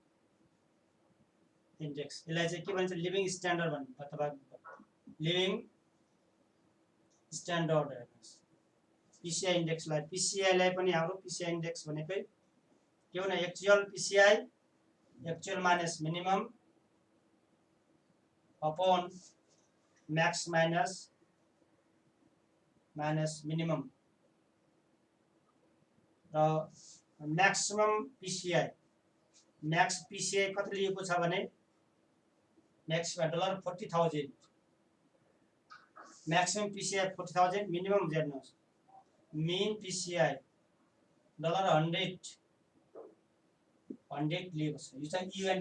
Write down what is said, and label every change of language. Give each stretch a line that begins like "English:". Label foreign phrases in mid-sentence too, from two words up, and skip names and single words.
Nepali: यसलाई चाहिँ के भन्छ
English: living standard
Nepali: भन्छ अथवा
English: living standard
Nepali: हेर्नुहोस्
English: PCI indexलाई
Nepali: पनि हाम्रो
English: PCI index
Nepali: भनेकै के हो न
English: actual PCI actual minus minimum upon max minus minimum
Nepali: र
English: maximum PCI max PCI
Nepali: कति लिएको छ भने मैक्समा $40,000
English: maximum PCI 40,000 minimum
Nepali: हेर्नुहोस्
English: mean PCI
Nepali: $100 लिएको छ यो चाहिँ यूएनडीपी